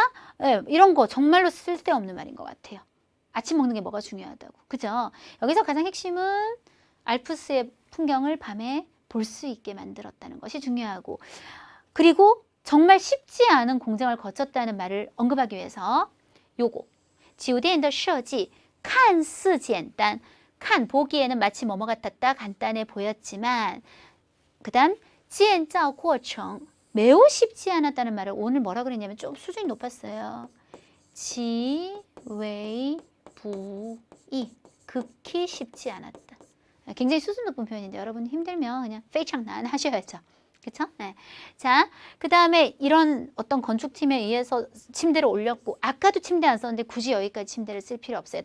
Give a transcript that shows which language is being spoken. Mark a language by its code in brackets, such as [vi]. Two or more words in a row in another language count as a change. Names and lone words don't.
[ko] 이런 거 정말로 쓸데없는 말인 것 같아요. 아침 먹는 게 뭐가 중요하다고. 그죠? 여기서 가장 핵심은 알프스의 풍경을 밤에 볼 수 있게 만들었다는 것이 중요하고 그리고 정말 쉽지 않은 공정을 거쳤다는 말을 언급하기 위해서 요거 [zh] 酒店的设计看似简单 [ko] 칸 보기에는 마치 뭐뭐 같았다 간단해 보였지만 그 다음 [zh] 建造过程 [ko] 매우 쉽지 않았다는 말을 오늘 뭐라 그랬냐면 좀 수준이 높았어요. [zh] 极为不易 [ko] 극히 쉽지 않았다. 굉장히 수준 높은 표현인데 여러분 힘들면 그냥 [zh] 非常难 [ko] 하셔야죠. 그쵸? 네. 자, 그 다음에 이런 어떤 건축팀에 의해서 침대를 올렸고 아까도 침대 안 썼는데 굳이 여기까지 침대를 쓸 필요 없어요.